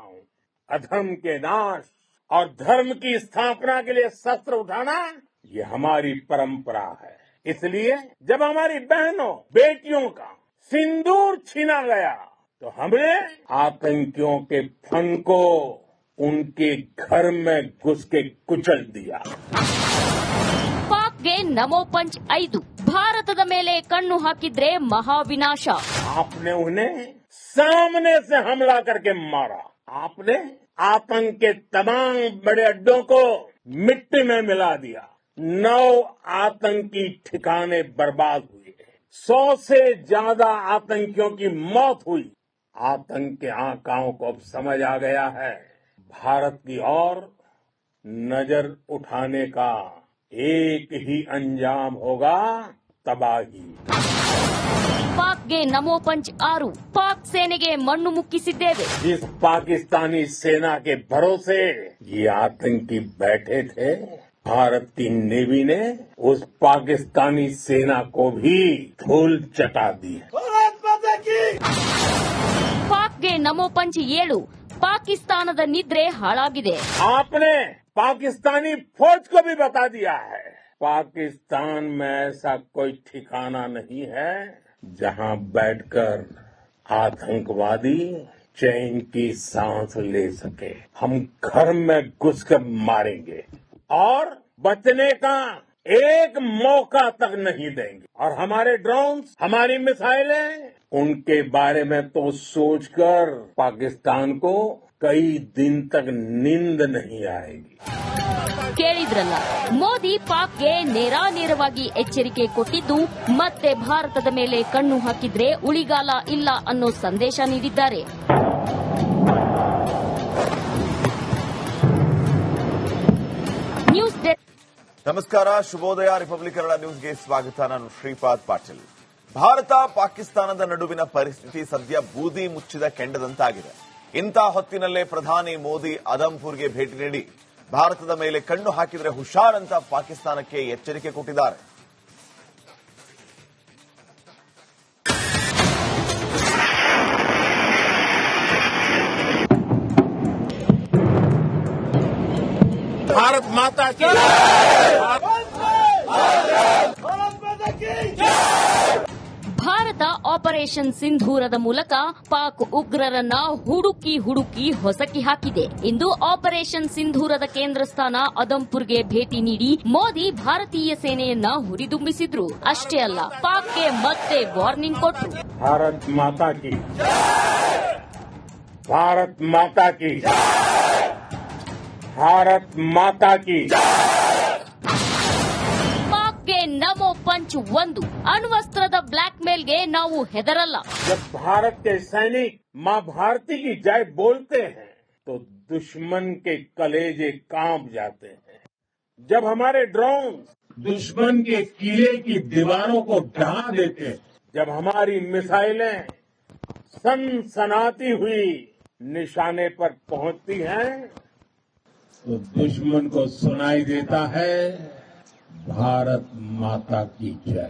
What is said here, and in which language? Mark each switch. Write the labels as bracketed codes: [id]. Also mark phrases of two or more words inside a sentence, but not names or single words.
[hi] अधर्म के नाश और धर्म की स्थापना के लिए शस्त्र उठाना ये हमारी परंपरा है. इसलिए जब हमारी बहनों बेटियों का सिंदूर छीना गया तो हमने आतंकियों के फन को उनके घर में घुस के कुचल दिया. [kn] ಪಾಕ್ಗೆ ನಮೋ ಪಂಚ್ 5. ಭಾರತದ ಮೇಲೆ ಕಣ್ಣು ಹಾಕಿದ್ರೆ ಮಹಾವಿನಾಶ. [hi] आपने उन्हें सामने से हमला करके मारा. आपने आतंक के तमाम बड़े अड्डों को मिट्टी में मिला दिया. 9 आतंकी ठिकाने बर्बाद हुए. 100 से ज्यादा आतंकियों की मौत हुई. आतंक के आकाओं को अब समझ आ गया है, भारत की ओर नजर उठाने का एक ही अंजाम होगा, तबाही. [kn] ಪಾಕ್ಗೆ ನಮೋ ಪಂಚ್ 6. ಪಾಕ್ ಸೇನೆಗೆ ಮಣ್ಣು ಮುಕ್ಕಿಸಿದ್ದೇವೆ. [hi] जिस पाकिस्तानी सेना के भरोसे ये आतंकी बैठे थे, भारत की नेवी ने उस पाकिस्तानी सेना को भी धूल चटा दी है. [kn] ಪಾಕ್ಗೆ ನಮೋ ಪಂಚ್ 7. ಪಾಕಿಸ್ತಾನದ ನಿದ್ರೆ ಹಾಳಾಗಿದೆ. [hi] आपने पाकिस्तानी फौज को भी बता दिया है, पाकिस्तान में ऐसा कोई ठिकाना नहीं है जहां बैठकर आतंकवादी चैन की सांस ले सके. हम घर में घुसकर मारेंगे और बचने का एक मौका तक नहीं देंगे। और हमारे ड्रोन, हमारी मिसाइलें, उनके बारे में तो सोचकर पाकिस्तान को कई दिन तक नींद नहीं आएगी। [kn] ಕೇಳಿದ್ರಲ್ಲ, ಮೋದಿ ಪಾಕ್ಗೆ ನೇರಾನೇರವಾಗಿ ಎಚ್ಚರಿಕೆ ಕೊಟ್ಟಿದ್ದು ಮತ್ತೆ ಭಾರತದ ಮೇಲೆ ಕಣ್ಣು ಹಾಕಿದ್ರೆ ಉಳಿಗಾಲ ಇಲ್ಲ ಅನ್ನೋ ಸಂದೇಶ ನೀಡಿದ್ದಾರೆ. [en] news desk. [kn] ನಮಸ್ಕಾರ, ಶುಭೋದಯ. ರಿಪಬ್ಲಿಕ್ ಕನ್ನಡ ನ್ಯೂಸ್ಗೆ ಸ್ವಾಗತ. ನಾನು ಶ್ರೀಪಾದ್ ಪಾಟೀಲ್. ಭಾರತ ಪಾಕಿಸ್ತಾನದ ನಡುವಿನ ಪರಿಸ್ಥಿತಿ ಸದ್ಯ ಬೂದಿ ಮುಚ್ಚಿದ ಕೆಂಡದಂತಾಗಿದೆ. ಇಂಥ ಹೊತ್ತಿನಲ್ಲೇ ಪ್ರಧಾನಿ ಮೋದಿ ಅದಮ್ಪುರ್ಗೆ ಭೇಟಿ ನೀಡಿ ಭಾರತದ ಮೇಲೆ ಕಣ್ಣು ಹಾಕಿದರೆ ಹುಷಾರ್ ಅಂತ ಪಾಕಿಸ್ತಾನಕ್ಕೆ ಎಚ್ಚರಿಕೆ ಕೊಟ್ಟಿದ್ದಾರೆ. [hi] भारत माता की [kn] ಭಾರತ ಆಪರೇಷನ್ ಸಿಂಧೂರದ ಮೂಲಕ ಪಾಕ್ ಉಗ್ರರನ್ನ ಹುಡುಕಿ ಹೊಸಕಿ ಹಾಕಿದೆ. ಇಂದು ಆಪರೇಷನ್ ಸಿಂಧೂರದ ಕೇಂದ್ರ ಸ್ಥಾನ ಅದಮ್ಪುರ್ಗೆ ಭೇಟಿ ನೀಡಿ ಮೋದಿ ಭಾರತೀಯ ಸೇನೆಯನ್ನ ಹುರಿದುಂಬಿಸಿದ್ರು. ಅಷ್ಟೇ ಅಲ್ಲ, ಪಾಕ್ಗೆ ಮತ್ತೆ ವಾರ್ನಿಂಗ್ ಕೊಟ್ರು. [hi] भारत माता की, भारत माता की, भारत माता की। [kn] ಪಾಕ್ಗೆ ನಮೋ ಪಂಚ್ 1. ಅಣ್ವಸ್ತ್ರದ ಬ್ಲಾಕ್ ಮೇಲ್ಗೆ ನಾವು ಹೆದರಲ್ಲ. [hi] जब भारत के सैनिक मां भारती की जय बोलते हैं तो दुश्मन के कलेजे कांप जाते हैं। जब हमारे ड्रोन दुश्मन के किले की दीवारों को ढहा देते हैं, जब हमारी मिसाइलें सनसनाती हुई निशाने पर पहुंचती हैं, तो दुश्मन को सुनाई देता है भारत माता की जय।